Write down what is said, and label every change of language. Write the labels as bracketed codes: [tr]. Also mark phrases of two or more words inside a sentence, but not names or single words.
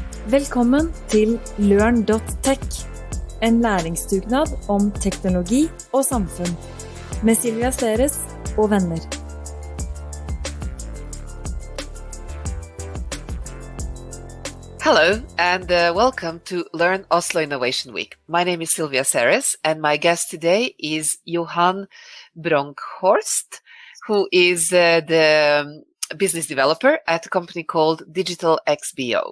[no] Velkommen til Lørn.tech, en læringsdugnad om teknologi og samfunn, med Silvija og venner. [en] Hello and welcome to Learn Oslo Innovation Week. My name is Silvija and my guest today is Johan Bronkhorst, who is the business developer at a company called Digital XBO.